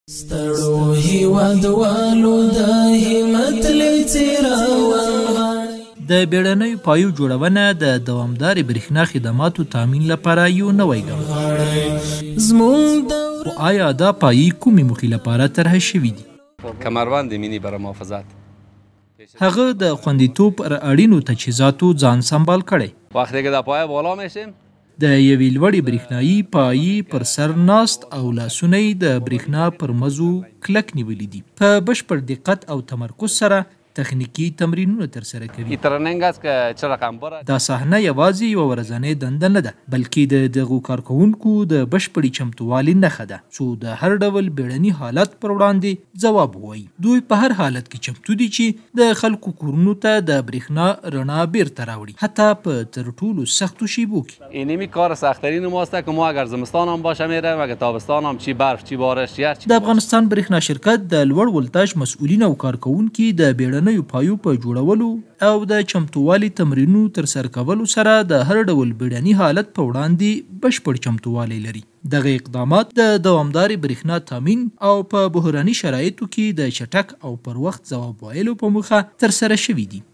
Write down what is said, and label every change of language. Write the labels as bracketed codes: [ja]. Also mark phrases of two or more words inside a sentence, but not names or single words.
[ps] ستړو هیوادوالو د همت لڅراوان د بیړنیو پایو جوړونه د دوامدارې برېښنا خدماتو تامین لپاره یو نوی ګام خو آیا دا پایې کومې موخې لپاره طرح شوي دي؟ [fa] کمربند مینی برای محافظت [ps] هغه د خوندیتوب پر اړینو تجهیزاتو ځان سنبال کړی. [fa] وقتی که در پایه بالا میشیم [ps] د یوې لوړې برېښنایي پایې پر سر ناست او لاسونه یې د برېښنا پر مزو کلک نیولي دي. په بشپړ دقت او تمرکز سره تخنیکي تمرینونه ترسره کوي. [fa] این ترننگ است که چه رقم بره. [ps] دا صحنه یوازې یوه ورځنۍ دنده نه ده، بلکې د دغو کارکوونکو د بشپړې چمتووالي نښه ده څو د هر ډول بیړني حالت پر وړاندې ځواب ووایي. دوی په هر حالت کې چمتو دي چې د خلکو کورونو ته د برېښنا رڼا بیرته راوړي، حتی په تر ټولو سختو شیبو کې. [fa] اینمی کار سخت‌ترین ماست که ما اگر زمستان هم باشه میره و اگر تابستان هم چی برف چی بارش چی هر چی. [ps] د افغانستان برېښنا شرکت د لوړ ولتاژ مسؤلین او کارکوونکي د بیړنیو پایو په جوړولو او د چمتووالي تمرینونو ترسره کولو سره د هر ډول بیړني حالت په وړاندې بشپړ چمتووالی لري. دغه اقدامات د دوامدارې برېښنا تامین او په بحراني شرایطو کې د چټک او پر وخت ځواب ویلو په موخه ترسره شوي دي.